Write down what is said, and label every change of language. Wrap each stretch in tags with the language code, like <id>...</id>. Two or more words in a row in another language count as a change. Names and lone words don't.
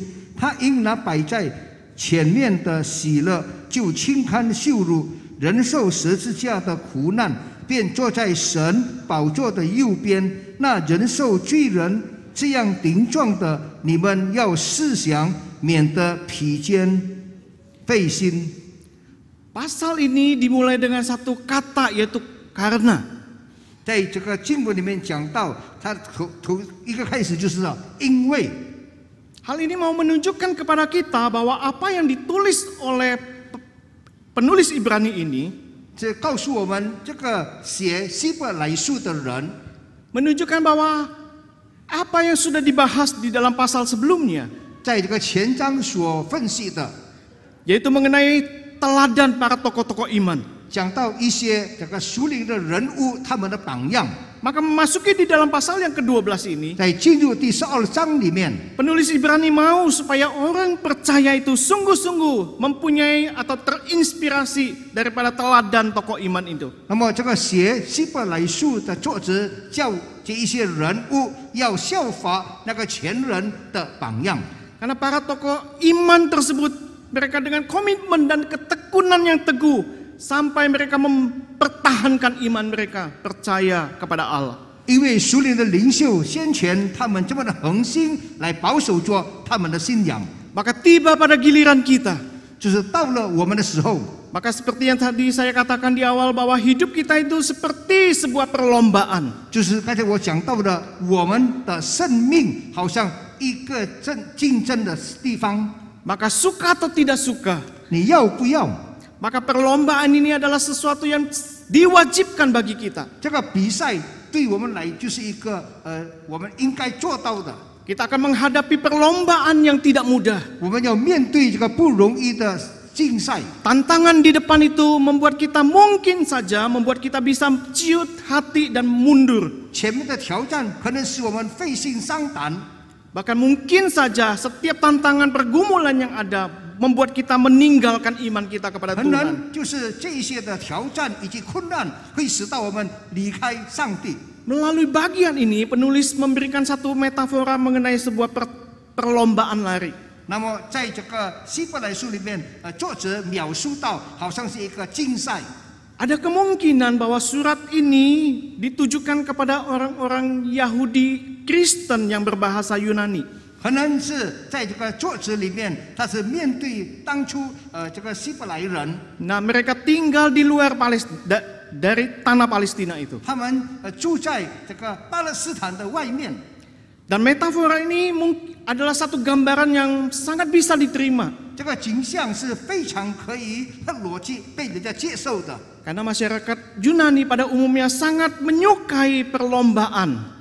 <zh>他因那摆在前面的喜乐，就轻看羞辱，忍受十字架的苦难，便坐在神宝座的右边。那忍受罪人这样顶撞的，你们要思想，免得疲倦费心。</zh> <id>Pasal ini dimulai dengan satu kata, yaitu karena.</id> <zh>在这个经文里面讲到，他头一个开始就是因为。</zh> <id>Hal ini mau menunjukkan kepada kita bahwa apa yang ditulis oleh penulis Ibrani ini</id> <zh>这告诉我们，这个写希伯来书的人</zh> <id>menunjukkan bahwa apa yang sudah dibahas di dalam pasal sebelumnya,</id> <zh>在这个前章所分析的，</zh> <id>yaitu mengenai teladan para tokoh-tokoh iman.</id> <zh>讲到一些这个属灵的人物他们的榜样。</zh> <id>Maka memasuki di dalam pasal yang ke-12 ini,</id> <zh>在进入第12章里面，</zh> <id>penulis Ibrani mau supaya orang percaya itu sungguh-sungguh mempunyai atau terinspirasi daripada teladan tokoh iman itu.</id> <zh>那么这个写希伯来书的作者叫这一些人物要效法那个前人的榜样。</zh> <id>Karena para tokoh iman tersebut, mereka dengan komitmen dan ketekunan yang teguh sampai mereka mempertahankan iman mereka, percaya kepada Allah.</id> <zh>因为属灵的领袖先前他们这么的恒心来保守着他们的信仰，</zh> <id>Maka tiba pada giliran kita,</id> <zh>就是到了我们的时候，</zh> <id>maka seperti yang tadi saya katakan di awal bahwa hidup kita itu seperti sebuah perlombaan.</id> <zh>就是刚才我讲到的，我们的生命好像一个竞争的地方，</zh> <id>Maka suka atau tidak suka,</id> <zh>你要不要？</zh> <id>maka perlombaan ini adalah sesuatu yang diwajibkan bagi kita.</id> <zh>这个比赛对我们来就是一个我们应该做到的。</zh> <id>Kita akan menghadapi perlombaan yang tidak mudah.</id> <zh>我们要面对这个不容易的竞赛，</zh> <id>Tantangan di depan itu membuat kita mungkin saja membuat kita bisa ciut hati dan mundur.</id> <zh>前面的挑战可能使我们费心伤胆，</zh> <id>Bahkan mungkin saja setiap tantangan pergumulan yang ada membuat kita meninggalkan iman kita kepada</id> <zh>可</zh> <id>Tuhan.</id> <zh>能就是这一些的挑战以及困难会使到我们离开上帝。</zh> <id>Melalui bagian ini penulis memberikan satu metafora mengenai sebuah perlombaan lari.</id> <zh>那么在这个希伯来书里面，作者描述到好像是一个竞赛。</zh> <id>Ada kemungkinan bahwa surat ini ditujukan kepada orang-orang Yahudi Kristen yang berbahasa Yunani.</id> <zh>可能是在这个作者里面，他是面对当初这个希伯来人，</zh> <id>Nah, mereka tinggal di luar dari tanah Palestina itu.</id> <zh>他们住在这个巴勒斯坦的外面。</zh> <id>Dan metafora ini adalah satu gambaran yang sangat bisa diterima.</id> <zh>这个景象是非常可以和逻辑被人家接受的。</zh> <id>Karena masyarakat Yunani pada umumnya sangat menyukai perlombaan.</id>